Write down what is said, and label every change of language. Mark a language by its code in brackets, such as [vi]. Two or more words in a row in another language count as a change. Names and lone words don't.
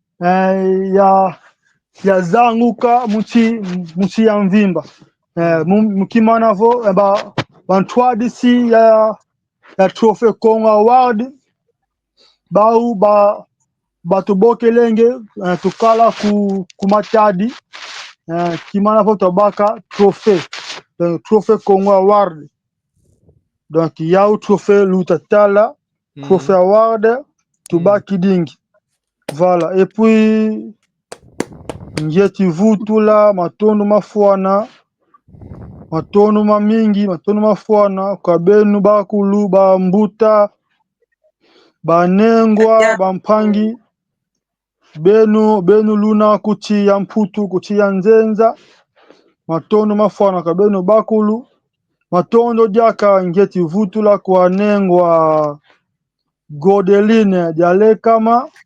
[kg] ya zanguka muchi ya mvimba mukimana vo bantwadisi ya Trophy Congo Award bau batubokelenge tukala ku matadi kimana vo tabaka Trophy Congo Award. [fr] Donc il y a Trophy Lutatala Trophy Award tubaki dingi. Voilà, et puis [kg] njeti vutula matondo mafuana matondo mamingi matondo mafuana kwa benu bakulu ba mbuta banengwa bampangi benu luna kuchi ya mputu kuchi ya nzenza matondo mafuana kwa benu bakulu matondo diaka njeti vutula kwa nengwa Godeline Jale kama